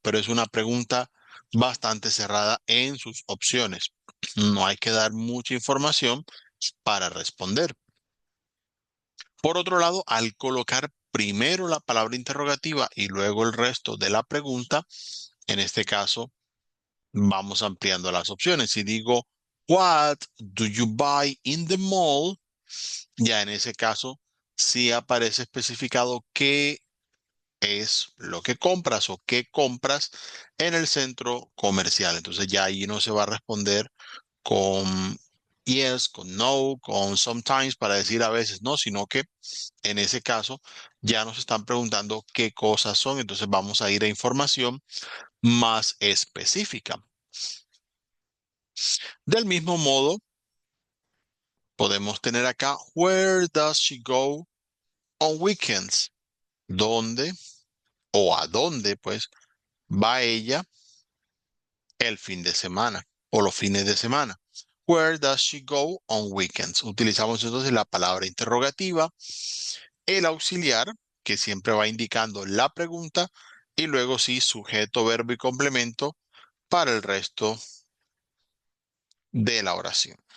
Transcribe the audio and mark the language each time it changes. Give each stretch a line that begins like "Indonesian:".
Spanish: Pero es una pregunta bastante cerrada en sus opciones. No hay que dar mucha información para responder. Por otro lado, al colocar primero la palabra interrogativa y luego el resto de la pregunta, en este caso, vamos ampliando las opciones. Si digo,
English: what do you buy in the mall?
Spanish: Ya en ese caso, sí aparece especificado qué es lo que compras o qué compras en el centro comercial. Entonces ya ahí no se va a responder con yes, con no, con sometimes para decir a veces no, sino que en ese caso ya nos están preguntando qué cosas son. Entonces vamos a ir a información más específica. Del mismo modo, podemos tener acá,
English: where does she go on weekends?
Spanish: ¿Dónde o a dónde, pues, va ella el fin de semana o los fines de semana?
English: Where does she go on weekends?
Spanish: Utilizamos entonces la palabra interrogativa, el auxiliar, que siempre va indicando la pregunta, y luego sí, sujeto, verbo y complemento para el resto de la oración.